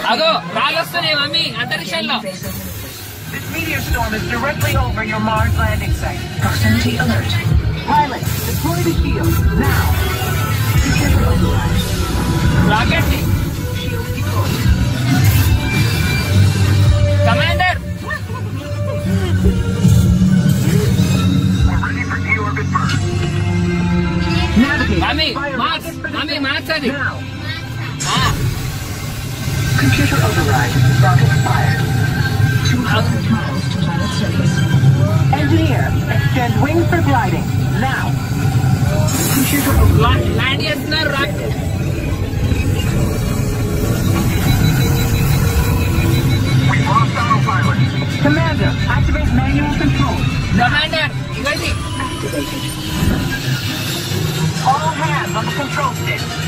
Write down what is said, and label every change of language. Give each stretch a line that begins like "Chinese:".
Telugu: అదో రాళ్ళు వస్తున్నాయి మమ్మీ అంతరిక్షంలో.
English: This meteor storm is directly over your Mars landing site. Proximity alert. Pilot, deploy the shield now. Rocket. Shield deployed. Commander. We're ready for deorbit burn. Navigate.
Telugu: Mami, Max అది.
English: Now. Computer override. Rocket fired. 200 miles to planet surface. Engineer, extend wings for gliding. Now. Computer override.
Telugu: Land చేస్తున్నారు rocket.
English: We've lost autopilot. Commander, activate manual control.
Telugu: Commander, ఇవ్వండి.
English: Activated. All hands on the control stick.